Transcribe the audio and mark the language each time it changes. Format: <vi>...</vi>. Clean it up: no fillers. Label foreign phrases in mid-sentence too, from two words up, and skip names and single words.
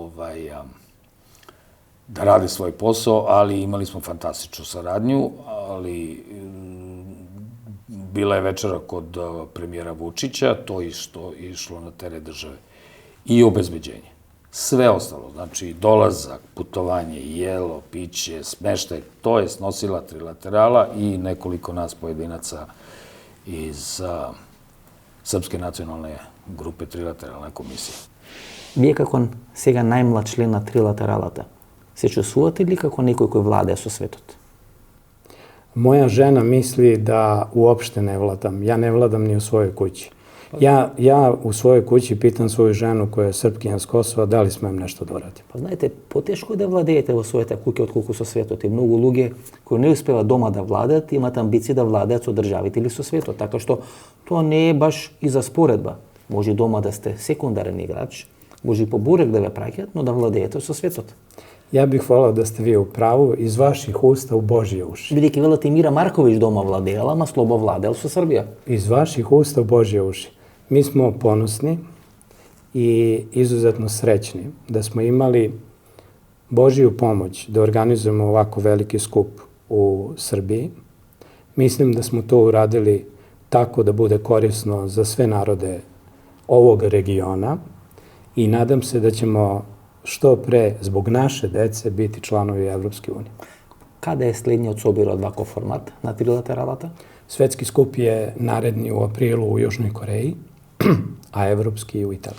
<sr>rade svoj posao, ali imali smo fantastičnu saradnju, ali bila je večera kod premijera Vučića, to je išlo na teret države i obezbeđenje. Sve ostalo, znači dolazak, putovanje, jelo, piće, smeštaj, to je snosila Trilaterala i nekoliko nas pojedinaca iz Srpske nacionalne групе Трилатерална комисија.</sr> <mk>Вие како сега најмлад член на Трилатералата, се чувствувате ли како некој кој владее со светот?</mk> <sr>Moja žena misli da uopšte ne vladam. Ja ne vladam ni u svojoj kući. Ja u svojoj kući pitam svoju ženu koja je Srpkinja s Kosova da li smem nešto da uradim.</sr> <mk>Pa знаете, потешко е да владеете во својата куќа отколку со светот. И многу луѓе кои не успева дома да владеат, имаат амбиции да владеат со државите или со светот. Така што тоа не е баш и за споредба. Може дома да сте секундарен играч, може и по бурек да ве праќаат, но да владеете со светот.</mk> <sr>Ja bih volao da ste vi u pravu, iz vaših usta u Božje uši.</sr> <mk>Бидејќи велате Мира Марковиќ дома владеела, ама слобо владеел со Србија.</mk> <sr>Iz vaših usta u Božje uši. Mi smo ponosni i izuzetno srećni da smo imali Božju pomoć da organizujemo ovako veliki skup u Srbiji. Mislim da smo to uradili tako da bude korisno za sve narode ovog regiona i nadam se da ćemo što pre zbog naše dece biti članovi Evropske unije. Kada je</sr> <mk>следниот собир од ваков формат на Трилатералата?</mk> <sr>Svetski skup je naredni u aprilu u Južnoj Koreji, a evropski u Italiji.</sr>